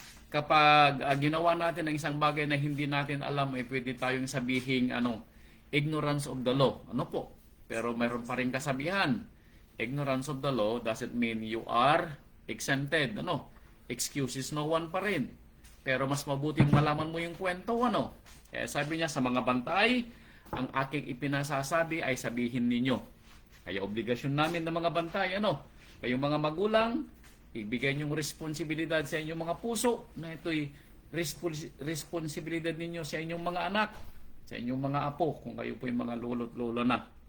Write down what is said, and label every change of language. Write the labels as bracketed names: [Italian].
[Filipino] Kapag ginawa natin ang isang bagay na hindi natin alam, ay pwede tayong sabihin, [English] ignorance of the law. [Filipino] Pero mayroon pa rin kasabihan. [English] Ignorance of the law doesn't mean you are exempted. Excuses no one [Filipino] pa rin. Pero mas mabuting malaman mo yung kwento, sabi niya, sa mga bantay, ang aking ipinasasabi ay sabihin ninyo. Kaya obligasyon namin ng mga bantay, kayong mga magulang, ibigay niyong responsibilidad sa inyong mga puso, na ito'y responsibilidad ninyo sa inyong mga anak, sa inyong mga apo, kung kayo po yung mga lolo't lolo na.